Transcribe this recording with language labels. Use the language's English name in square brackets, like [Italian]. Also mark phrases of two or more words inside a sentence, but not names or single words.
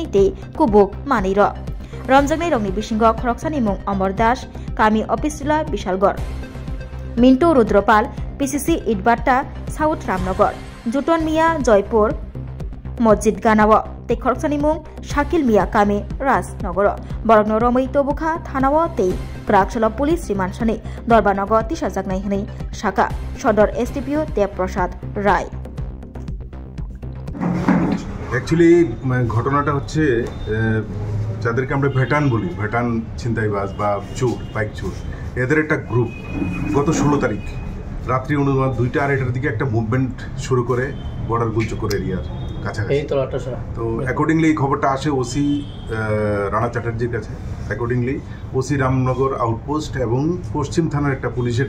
[Kok Borok] तै कुबुक मानिर रमजाकनाय रगनि बिसिंगो खरकसानि मुं अमर दास कामी अफिसुला विशालगढ़ मिंटू रुद्रपाल पीसीसी इटबाट्टा साउथ रामनगर जुटन मिया जयपुर मस्जिद गानाव तै खरकसानि मुं शाकिल मिया कामी राजनगर बरगनो रमै तबुखा थानाव तै क्राकशलो [English] police remand [Kok Borok] सानै दरबारनगर तिसाजाकनाय हनै शाखा सदर एसडीपीओ देवप्रसाद राय [Bangla] অ্যাকচুয়ালি ঘটনাটা হচ্ছে যাদেরকে আমরা ভেটান বলি ভেটান ছিনতাইবাজ বা চোর বাইক চোর এদের একটা গ্রুপ গত 16 তারিখ রাত্রি অনুমান 2টা আর এটার দিকে একটা মুভমেন্ট শুরু করে বর্ডার গুলচক্কর এরিয়ার কাছাকাছি তো অ্যাকর্ডিংলি খবরটা আসে ওসি রানা চ্যাটার্জির কাছে অ্যাকর্ডিংলি ওসি রামনগর আউটপোস্ট এবং পশ্চিম থানার একটা পুলিশের